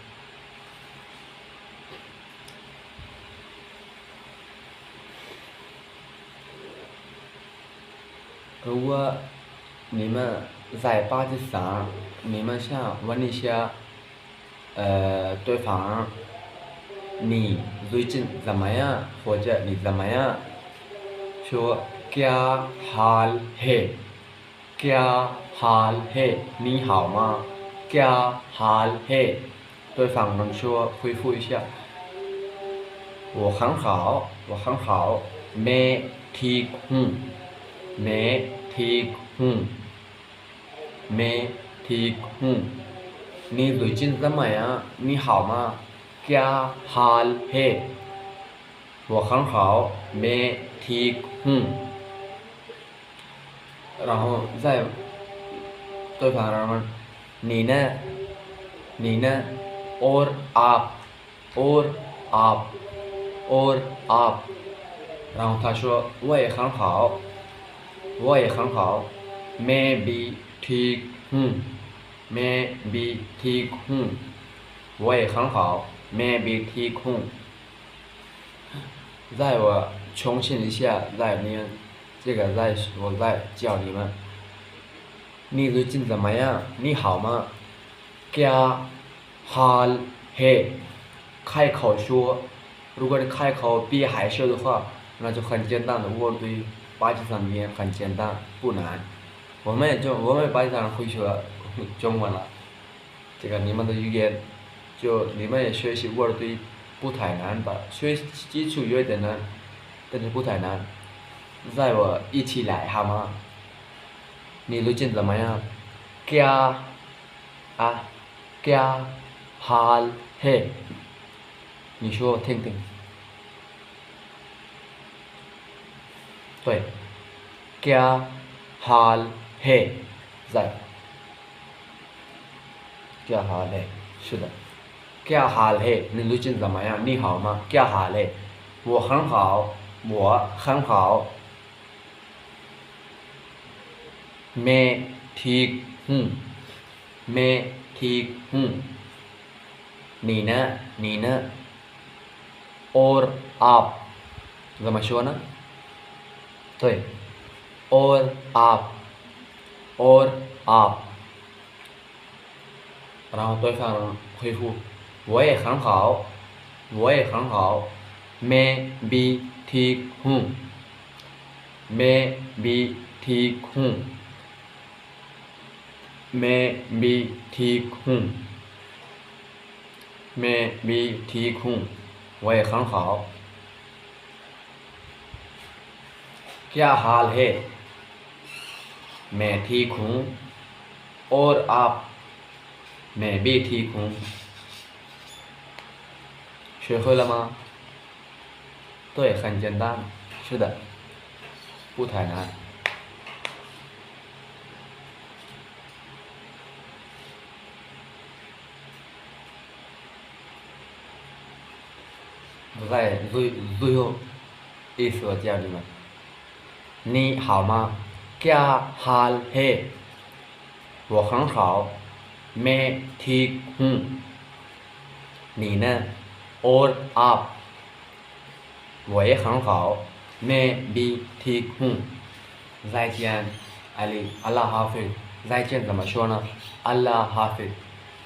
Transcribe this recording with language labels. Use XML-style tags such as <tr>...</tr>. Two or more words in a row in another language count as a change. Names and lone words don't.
<zh>如果你们在巴基斯坦，你们想问一下，对方你最近怎么样，或者你怎么样，说</zh> <ur>کیا حال ہے, کیا حال ہے,</ur> <zh>你好吗</zh> <ur>کیا حال ہے,</ur> <zh>对方能说回复一下，我很好，我很好 ，</zh> <ur>میں ٹھیک ہوں, میں ٹھیک ہوں, میں ٹھیک ہوں,</ur> <zh>你最近怎么样？你好吗</zh> <ur>کیا حال ہے,</ur> <zh>我很好 ，</zh> <ur>میں ٹھیک ہوں,</ur> <zh>然后再对方问你呢？</zh> <ur>你呢 ？ اور آپ, اور آپ, اور آپ,</ur> <zh>然后他说我也很好，我也很好 ，</zh> <ur>میں بھی ٹھیک ہوں, میں بھی ٹھیک ہوں,</ur> <zh>我也很好 ，</zh> <ur>میں بھی ٹھیک ہوں.</ur> <zh>在我重新一下，在你这个我再教你们，你最近怎么样？你好吗</zh> <ur>کیا حال ہے,</ur> <zh>开口说，如果你开口别害羞的话，那就很简单的。我对巴基斯坦语言很简单，不难。我们巴基斯坦人会说中文了，这个你们的语言就你们也学习我对不太难吧，学习基础有点难，但是不太难。在我一起来好吗？你最近怎么样</zh> <ur>کیا کیا حال ہے,</ur> <zh>你说我听听。对</zh> <ur>کیا حال ہے,</ur> <zh>在</zh> <ur>کیا حال ہے,</ur> <zh>是的</zh> <ur>کیا حال ہے,</ur> <zh>你最近怎么样？你好吗</zh> <ur>کیا حال ہے,</ur> <zh>我很好，我很好</zh> <ur>میں ٹھیک ہوں, میں ٹھیک ہوں,</ur> <zh>你呢？你呢 ？</zh> <ur>اور آپ</ur> <zh>怎么说呢？对</zh> <ur>اور آپ,</ur> <zh>然后对方回复我也很好，我也很好</zh> <ur>میں بھی ٹھیک ہوں, میں بھی ٹھیک हूँ， میں بھی ٹھیک ہوں, میں بھی ٹھیک ہوں,</ur> <zh>我也很好。</zh> <ur>کیا حال ہے, میں ٹھیک ہوں اور آپ, میں بھی ٹھیک ہوں,</ur> <zh>学会了吗？对，很简单，是的，不太难。在最后一次我教你们，你好吗</zh> <ur>کیا حال ہے,</ur> <zh>我很好</zh> <ur>میں ٹھیک ہوں,</ur> <zh>你呢</zh> <ur>اور آپ,</ur> <zh>我也很好</zh> <ur>میں بھی ٹھیک ہوں,</ur> <zh>再见，阿里，阿拉哈菲，再见怎么说呢？阿拉哈菲。</zh>